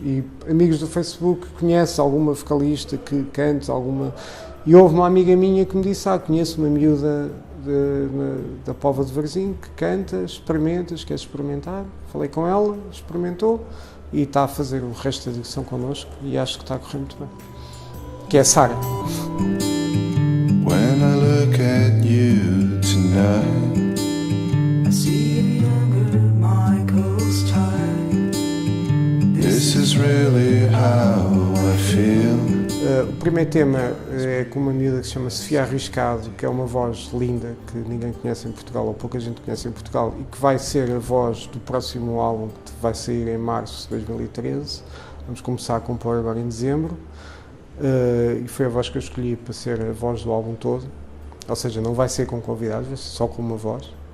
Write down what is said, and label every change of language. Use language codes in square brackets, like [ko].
[pt] E amigos do Facebook que conhecem alguma vocalista que canta, E houve uma amiga minha que me disse, conheço uma miúda da Póvoa de Varzim que canta, experimentas, queres experimentar? Falei com ela, experimentou e está a fazer o resto da digressão connosco e acho que está a correr muito bem. Que é a Sara. [en] When I look at you tonight, I see a younger Michael Stipe. This is really how I feel. [pt] O primeiro tema é com uma miúda que se chama Sofia Arriscado, que é uma voz linda que ninguém conhece em Portugal, ou pouca gente conhece em Portugal, e que vai ser a voz do próximo álbum que vai sair em março de 2013. Vamos começar a compor agora em dezembro. E foi a voz que eu escolhi para ser a voz do álbum todo, ou seja, não vai ser com convidados, vai ser só com uma voz.